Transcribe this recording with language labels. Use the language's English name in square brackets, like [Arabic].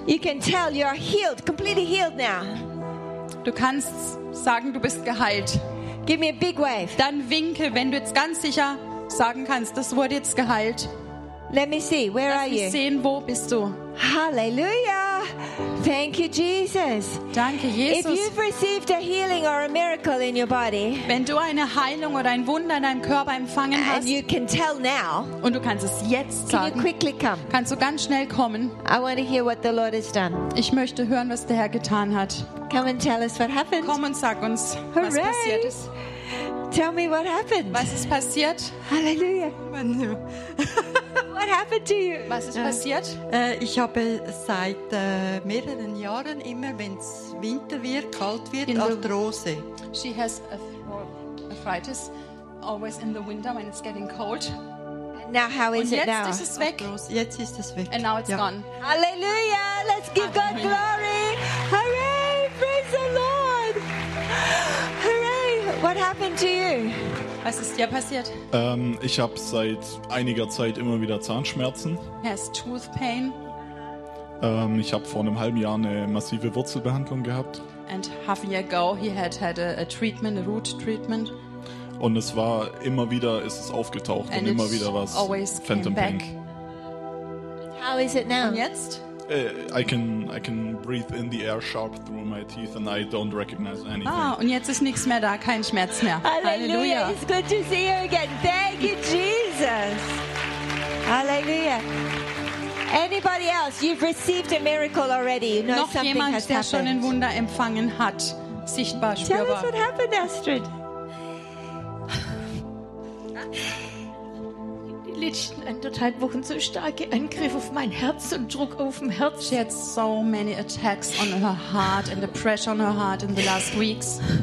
[English] You can tell you are healed, completely healed now. [German] Du kannst sagen, du bist geheilt. [English] Give me a big wave. [German] Dann winke, wenn du jetzt ganz sicher sagen kannst, das wurde jetzt geheilt. [English] Let me see, where [German] Lass [English] are you? [German] Lass mich sehen, wo bist du? [English] Hallelujah. Thank you, Jesus. [German] Danke, Jesus. [English] If you've received a healing or a miracle in your body, [German] wenn du eine Heilung oder ein Wunder in deinem Körper empfangen hast, [English] and you can tell now, [German] und du kannst es jetzt sagen, [English] can you quickly come? [German] Kannst du ganz schnell kommen? [English] I want to hear what the Lord has done. [German] Ich möchte hören, was der Herr getan hat. [English] Come and tell us what happened. [German] Komm und sag uns, [English] Hooray. [German] Was passiert ist. [English] Tell me what happened. [German] Was ist passiert? [English] Hallelujah. What happened to you? [German] Was ist passiert? Ich habe seit mehreren Jahren immer, wenn es Winter wird, kalt wird, in Arthrose. [English] She has arthritis always in the winter when it's getting cold. Now how is [German] Und jetzt [English] it now? [German] Ist es weg. Arthrose. Jetzt ist es weg. [English] And now it's ja. gone. Hallelujah! Let's give Amen. God glory! Hooray! Praise the Lord! Hooray! What happened to you? [German] Was ist dir passiert? Ich habe seit einiger Zeit immer wieder Zahnschmerzen. [English] He has tooth pain. [German] Ich habe vor einem halben Jahr eine massive Wurzelbehandlung gehabt. [English] And half a year ago he had had a treatment, a root treatment. [German] Und es war immer wieder, ist es aufgetaucht [English] And [German] und immer wieder was [English] always Phantom came back. Pain. How is it now? [German] Und jetzt? [English] I can breathe in the air sharp through my teeth and I don't recognize anything. [German] Ah, und jetzt ist nichts mehr da, kein Schmerz mehr. [English] Halleluja. It's good to see you again. Thank you, Jesus. Halleluja. Anybody else? You've received a miracle already. You know [German] Noch [English] something [German] jemand, [English] has [German] der schon ein Wunder empfangen hat, sichtbar, [English] Tell [German] spürbar. [English] Tell us what happened, Astrid. [German] Letzten anderthalb Wochen so starke Angriff auf mein Herz und Druck auf dem Herz. [English] She had so many attacks on her heart and the pressure on her heart in the last weeks.